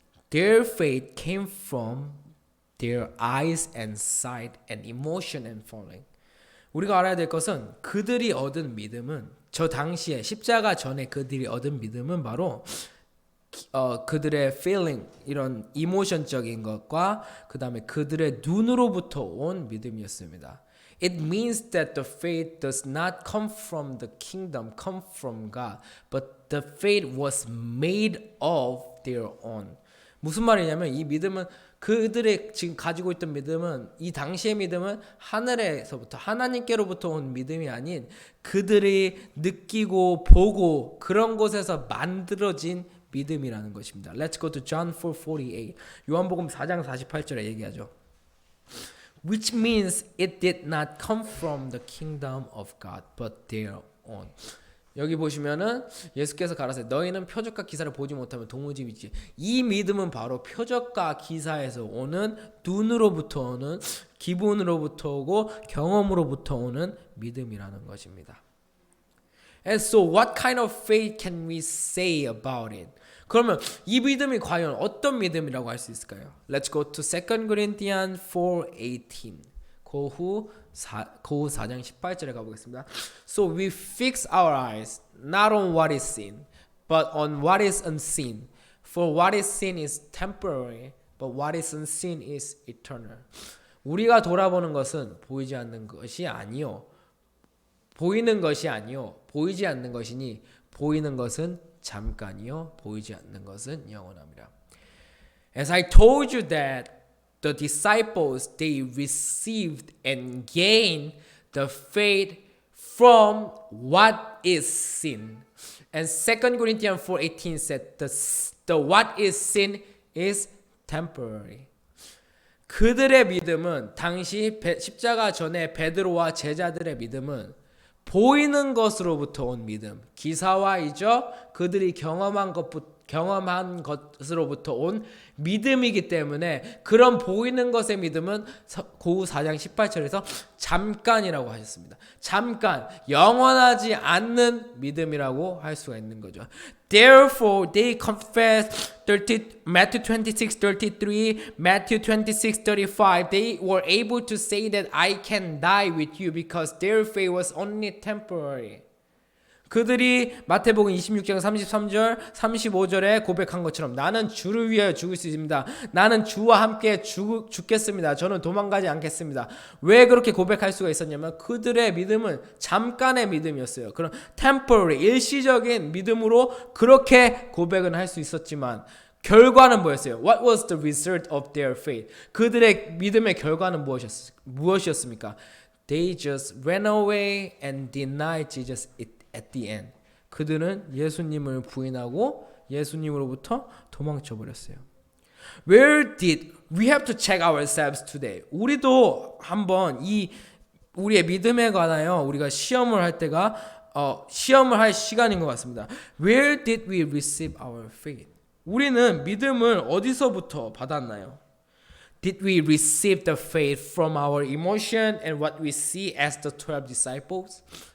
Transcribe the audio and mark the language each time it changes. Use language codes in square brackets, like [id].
[en] Their faith came from their eyes and sight and emotion and feeling. [ko] 우리가 알아야 될 것은 그들이 얻은 믿음은 저 당시에 십자가 전에 그들이 얻은 믿음은 바로 그들의 feeling 이런 이모션적인 것과 그 다음에 그들의 눈으로부터 온 믿음이었습니다. [en] It means that the faith does not come from the kingdom, come from God, but the faith was made of their own. [ko] 무슨 말이냐면 이 믿음은 그들의 지금 가지고 있던 믿음은 이 당시의 믿음은 하늘에서부터 하나님께로부터 온 믿음이 아닌 그들이 느끼고 보고 그런 곳에서 만들어진 믿음이라는 것입니다. [en] Let's go to John 4:48. [ko] 요한복음 4장 48절에 얘기하죠. [en] Which means it did not come from the kingdom of God, but their own. [ko] 여기 보시면은 예수께서 가라사대 너희는 표적과 기사를 보지 못하면 도무지 믿지. 이 믿음은 바로 표적과 기사에서 오는 눈으로부터 오는 기분으로부터 오고 경험으로부터 오는 믿음이라는 것입니다. [en] And so what kind of faith can we say about it? [ko] 그러면 이 믿음이 과연 어떤 믿음이라고 할 수 있을까요? [en] Let's go to 2 Corinthians 4:18. [ko] 고후 4장 18절에 가보겠습니다. [en] So we fix our eyes not on what is seen, but on what is unseen. For what is seen is temporary, but what is unseen is eternal. [ko] 우리가 돌아보는 것은 보이지 않는 것이 아니요. 보이는 것이 아니요. 보이지 않는 것이니 보이는 것은 잠깐이요. 보이지 않는 것은 영원합니다. [en] As I told you that the disciples, they received and gained the faith from what is seen. And 2 Corinthians 4:18 said the what is seen is temporary. [ko] 그들의 믿음은 당시 십자가 전에 베드로와 제자들의 믿음은 보이는 것으로부터 온 믿음, 기사와 이적 그들이 경험한 것으로부터 온 믿음이기 때문에 그런 보이는 것의 믿음은 고우 4장 18절에서 잠깐이라고 하셨습니다. 잠깐, 영원하지 않는 믿음이라고 할 수가 있는 거죠. [en] Therefore, they confessed Matthew 26:33, Matthew 26:35. They were able to say that I can die with you because their faith was only temporary. [ko] 그들이 마태복음 26장 33절, 35절에 고백한 것처럼 나는 주를 위하여 죽을 수 있습니다. 나는 주와 함께 죽겠습니다. 저는 도망가지 않겠습니다. 왜 그렇게 고백할 수가 있었냐면 그들의 믿음은 잠깐의 믿음이었어요. 그런 temporary, 일시적인 믿음으로 그렇게 고백은 할 수 있었지만 결과는 뭐였어요? [en] What was the result of their faith? [ko] 그들의 믿음의 결과는 무엇이었습니까? [en] They just ran away and denied Jesus at the end. [ko] 그들은 예수님을 부인하고 예수님으로부터 도망쳐 버렸어요. [en] Where did we have to check ourselves today? [ko] 우리도 한번 우리의 믿음에 관하여 우리가 시험을 할 때가 시험을 할 시간인 것 같습니다. [en] Where did we receive our faith? [ko] 우리는 믿음을 어디서부터 받았나요? [en] Did we receive the faith from our emotion and what we see as the 12 disciples?